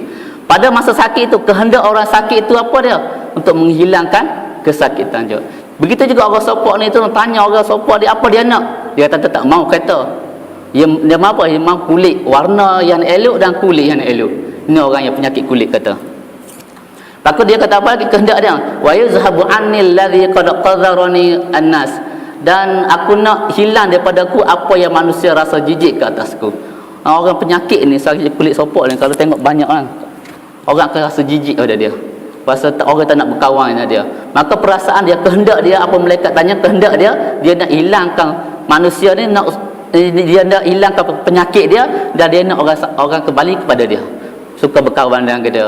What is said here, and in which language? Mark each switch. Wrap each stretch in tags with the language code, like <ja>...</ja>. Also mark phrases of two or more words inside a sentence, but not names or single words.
<ms>Pada masa sakit itu, kehendak orang sakit itu apa dia? Untuk menghilangkan kesakitan dia. Begitu juga orang sopok ni tu, tanya orang sopok dia apa dia nak. Dia kata tak mau kata. Dia mau apa? Dia mau kulit, warna yang elok dan kulit yang elok. Ini orang yang penyakit kulit kata. Maka dia kata apa lagi kehendak dia?</ms> <ar>ويذهب عني الذي قد قذرني الناس.</ar> <ms>Dan aku nak hilang daripada aku apa yang manusia rasa jijik ke atasku. Orang penyakit ni, sakit kulit sopok ni, kalau tengok banyak orang akan rasa jijik pada dia. Pasal orang tak nak berkawan dengan dia. Maka perasaan dia, kehendak dia, apa malaikat tanya, kehendak dia nak hilangkan manusia ni, dia nak hilangkan penyakit dia, dan dia nak orang kembali kepada dia, suka berkawan dengan dia.</ms>